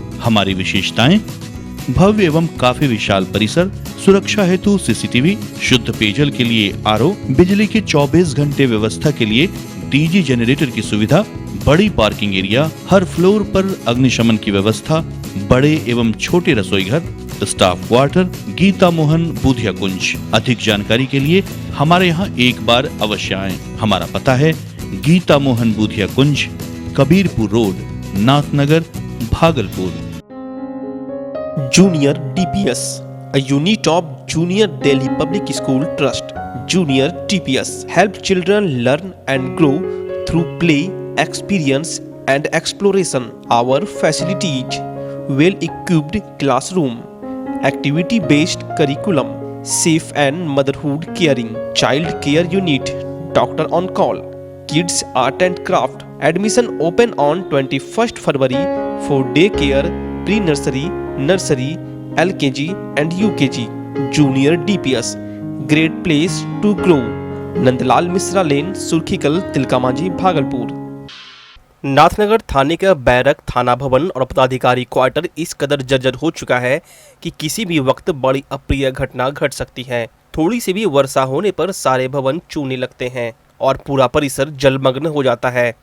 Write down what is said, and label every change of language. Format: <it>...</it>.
<hi>हमारी विशेषताएं: भव्य एवं काफी विशाल परिसर, सुरक्षा हेतु सीसीटीवी, शुद्ध पेयजल के लिए आरओ, बिजली की 24 घंटे व्यवस्था के लिए डीजी जनरेटर की सुविधा, बड़ी पार्किंग एरिया, हर फ्लोर पर अग्निशमन की व्यवस्था, बड़े एवं छोटे रसोई घर, स्टाफ क्वार्टर, गीता मोहन बूधिया कुंज। अधिक जानकारी के लिए हमारे यहाँ एक बार अवश्य आएं। हमारा पता है गीता मोहन बूधिया कुंज, Kabirpur road, Nathnagar, Bhagalpur.</hi> <en>Junior DPS, a unit of Junior Delhi Public School Trust. Junior DPS help children learn and grow through play, experience and exploration. Our facilities: well-equipped classroom, activity-based curriculum, safe and motherhood caring, child care unit, doctor on call, kids art and craft. Admission open on 21st February for daycare, pre-nursery, nursery, LKG and UKG. Junior DPS, great place to grow.</en> <hi>Nandlal Mishra लेन, सुर्खीकल, तिलकामांझी, भागलपुर। नाथनगर थाने का barrack, थाना भवन और पदाधिकारी quarter इस कदर जर्जर हो चुका है कि किसी भी वक्त बड़ी अप्रिय घटना घट सकती है। थोड़ी सी भी वर्षा होने पर सारे भवन चूने लगते हैं और पूरा परिसर जलमग्न हो जाता है।</hi>